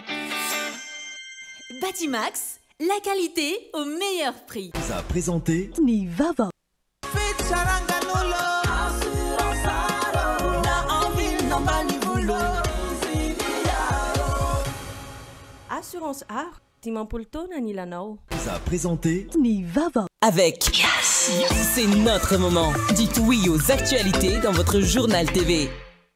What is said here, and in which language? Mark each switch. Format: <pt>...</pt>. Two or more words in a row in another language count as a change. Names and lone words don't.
<fr>Batimax, la qualité au meilleur prix. Vous a présenté Nivava. Assurance Art,</fr> <mg>Dimampolo taona ny ilanao.</mg> <fr>Vous a présenté Nivava. Avec Yes, c'est notre moment. Dites oui aux actualités dans votre journal TV.</fr>